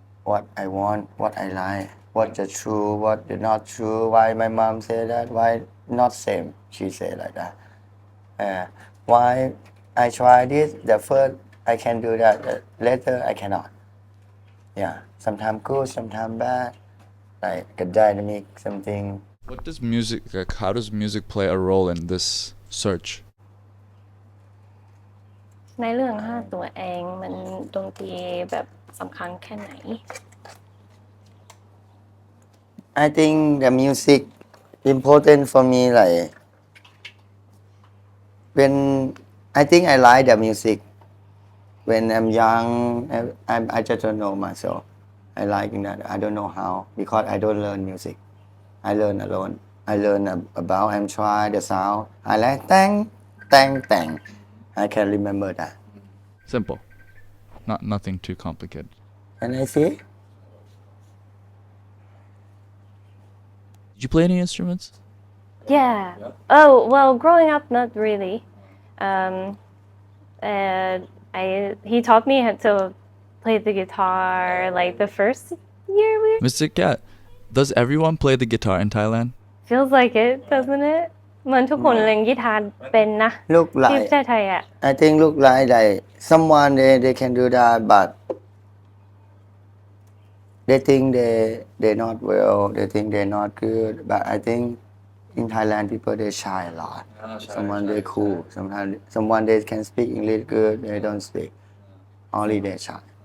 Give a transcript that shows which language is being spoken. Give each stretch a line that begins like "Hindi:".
English: what I want what I like what the true what the not true why my mom say that why not same she say like that why I try this the first I can do that the later I cannot yeah sometimes good sometimes bad like a dynamic something What does music, like, how does music play a role in this search?
Thai: ในเรื่องห้าตัวเองมันดนตรีแบบสำคัญแค่ไหน
English: I think the music important for me like when I think I like the music when I'm young I just don't know myself I like that I don't know how because I don't learn music I learn alone I learn about I'm try the sound I like tang I can remember that Simple. Nothing too complicated. and I see Did you play any instruments? Yeah. Yeah. Oh, well, growing up, not really. And he taught me how to play the guitar like the first year we Mr. Cat, does everyone play the guitar in Thailand? feels like it, doesn't it?
Thai: เหมือนทุกคนเล่นกีตาร์เป็นนะ
English: look
Thai: ที่
English: like
Thai: ประเทศไทยอ่ะ
English: I think look like someone they can do that, but they think they not well. They think they're not good. But I think in Thailand people they shy a lot. Someone they cool. Sometimes someone they can speak English good. They don't speak. Only they shy.